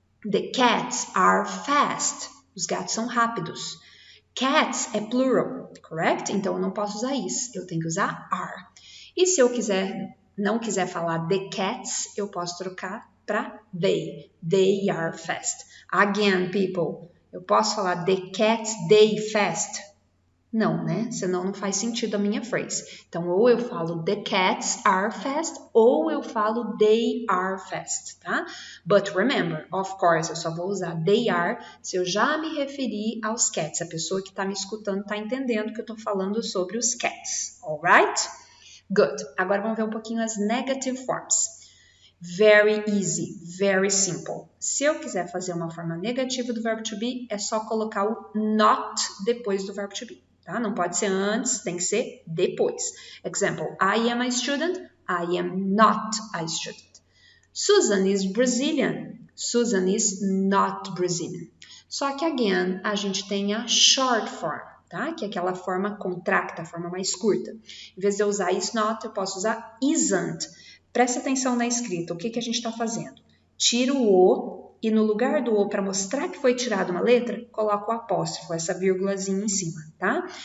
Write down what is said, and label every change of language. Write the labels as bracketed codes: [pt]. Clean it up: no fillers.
[en] The cats are fast. [pt] Os gatos são rápidos. [en] Cats é plural, correct? [pt] Então, eu não posso usar is. Eu tenho que usar are. E se eu não quiser falar the cats, eu posso trocar para they. [en] They are fast. Again, people, [pt] eu posso falar [en] the cats, they fast? [pt] Não, né? Senão não faz sentido a minha phrase. Então, ou eu falo [en] the cats are fast, [pt] ou eu falo [en] they are fast, [pt] tá? [en] But remember, of course, [pt] eu só vou usar they are se eu já me referir aos cats. A pessoa que está me escutando está entendendo que eu estou falando sobre os cats, [en] alright? Good. [pt] Agora vamos ver um pouquinho as negative forms. [en] Very easy, very simple. [pt] Se eu quiser fazer uma forma negativa do verbo to be, é só colocar o not depois do verbo to be. Tá? Não pode ser antes, tem que ser depois. [en] Example, I am a student, I am not a student. Susan is Brazilian, Susan is not Brazilian. [pt] Só que, again, a gente tem a short form, tá? Que é aquela forma contracta, a forma mais curta. Em vez de eu usar is not, eu posso usar isn't. Presta atenção na escrita, o que a gente está fazendo? Tira o O e no lugar do O, para mostrar que foi tirada uma letra, coloca o apóstrofo, essa vírgulazinha em cima, tá?